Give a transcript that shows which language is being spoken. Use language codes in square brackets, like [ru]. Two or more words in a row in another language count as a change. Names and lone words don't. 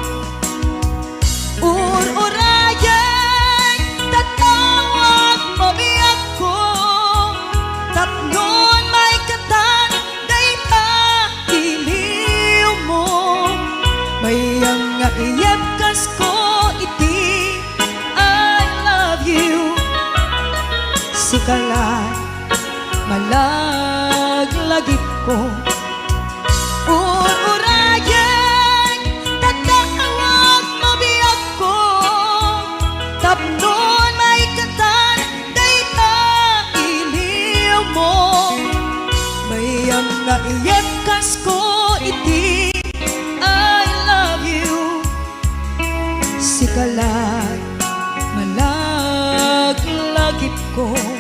[ilo] Ur-urayan, tatawag mo biyak ko, tapnon may katan, dayta iliw mo. Bayang nga iyapkas ko iti, [en] I love you. [ilo] Sikala, malaglagip ko. Ur-urayan, tatawag mo biyak ko, tapnon may katan, dayta iliw mo. Bayang nga iyapkas ko iti, [en] I love you. [ilo] Sikala, malaglagip ko.